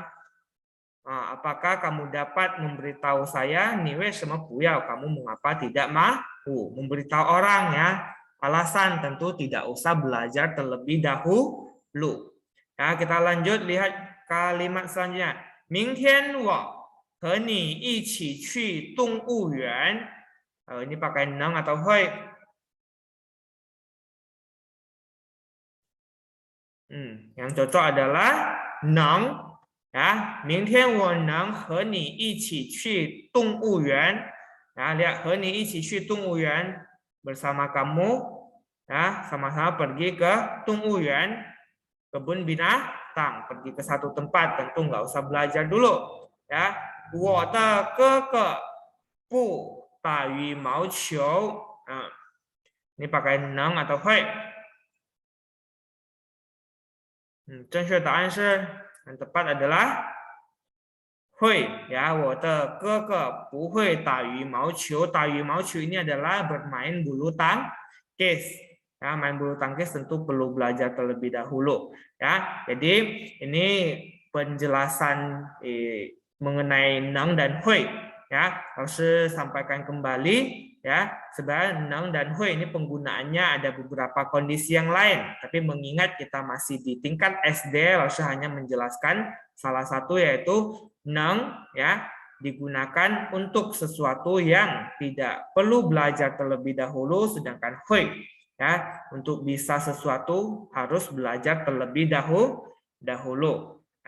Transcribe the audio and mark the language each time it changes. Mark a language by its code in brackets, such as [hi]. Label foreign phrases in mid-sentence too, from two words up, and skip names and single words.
[id] Apakah kamu dapat memberitahu saya [zh] 你为什么不要? [id] Kamu mengapa tidak mau? Memberitahu orang ya. Alasan tentu tidak usah belajar terlebih dahulu. Ya, kita lanjut lihat kalimat selanjutnya. [zh] 明天我和你一起去动物园. [id] Ini pakai neng atau hui. Yang cocok adalah neng. Ya, [zh] 明天我能和你一起去动物园. [id] Ya, lihat [zh] 和你一起去动物园. [id] Bersama kamu ya, sama-sama pergi ke Tungwuyan, kebun binatang, pergi ke satu tempat, tentu nggak usah belajar dulu ya. [zh] 我的哥哥不打羽毛球. [id] Ini pakai neng atau hui. [zh] 正确答案是 [id] yang tepat adalah hui ya. [zh] 我的哥哥不会打羽毛球. 打羽毛球 [id] ini adalah bermain bulu tangkis. Ya, main bulu tangkis tentu perlu belajar terlebih dahulu ya. Jadi ini penjelasan mengenai neng dan hui ya. Harus sampaikan kembali ya. Sebenarnya neng dan hui ini penggunaannya ada beberapa kondisi yang lain, tapi mengingat kita masih di tingkat SD, harus hanya menjelaskan salah satu, yaitu neng ya digunakan untuk sesuatu yang tidak perlu belajar terlebih dahulu, sedangkan hui ya untuk bisa sesuatu harus belajar terlebih dahulu.